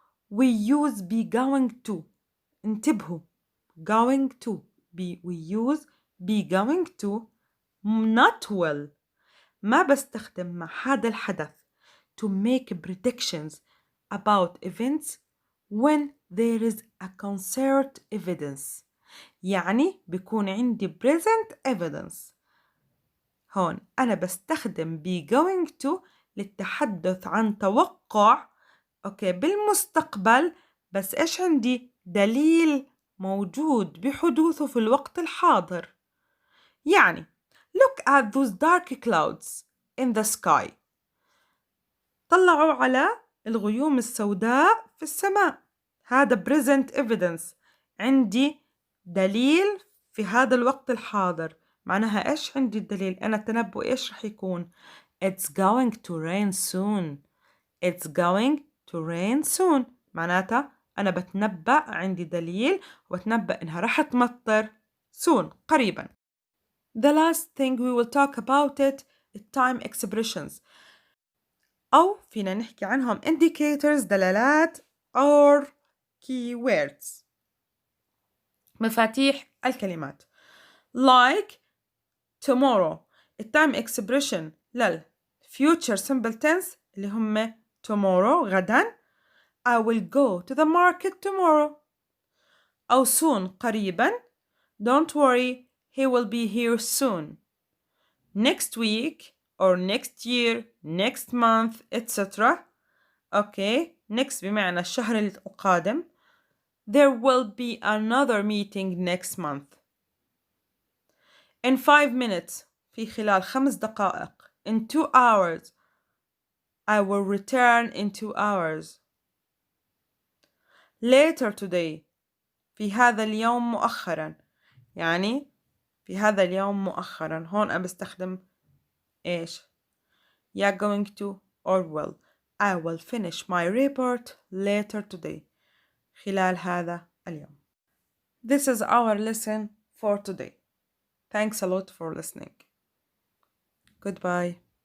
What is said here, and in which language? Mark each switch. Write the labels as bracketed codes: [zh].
[en] We use be going to. [ar] انتبهوا. [en] Going to. We use be going to not will. [ar] ما بستخدم مع هذا الحدث [en] to make predictions about events when there is a concrete evidence. [ar] يعني بيكون عندي present evidence. هون أنا بستخدم be going to للتحدث عن توقع بالمستقبل، بس إيش عندي دليل موجود بحدوثه في الوقت الحاضر. يعني [en] look at those dark clouds in the sky. [ar] طلعوا على الغيوم السوداء في السماء. هذا [en] present evidence. [ar] عندي دليل في هذا الوقت الحاضر. معناها إيش عندي الدليل؟ أنا التنبؤ إيش رح يكون؟ [en] It's going to rain soon. It's going to rain soon. [ar] معناتها أنا بتنبأ، عندي دليل وبتنبأ إنها رح تمطر soon قريبا. [en] The last thing we will talk about it is time expressions. [ar] أو فينا نحكي عنهم indicators دلالات or keywords مفاتيح الكلمات. [en] Like tomorrow. [ar] التايم expression لل future simple tense اللي هم tomorrow غدا. [en] I will go to the market tomorrow. [ar] أو soon قريبا. [en] Don't worry, he will be here soon. Next week or next year, next month, etc. [ar] next بمعنى الشهر القادم. [en] There will be another meeting next month. In 5 minutes. [ar] في خلال 5 دقائق. [en] In 2 hours. I will return in 2 hours. Later today. [ar] في هذا اليوم مؤخرا. يعني في هذا اليوم مؤخرا. هون أنا بستخدم إيش؟ يا [en] going to or will. I will finish my report later today. [ar] خلال هذا اليوم. [en] This is our lesson for today. Thanks a lot for listening. Goodbye.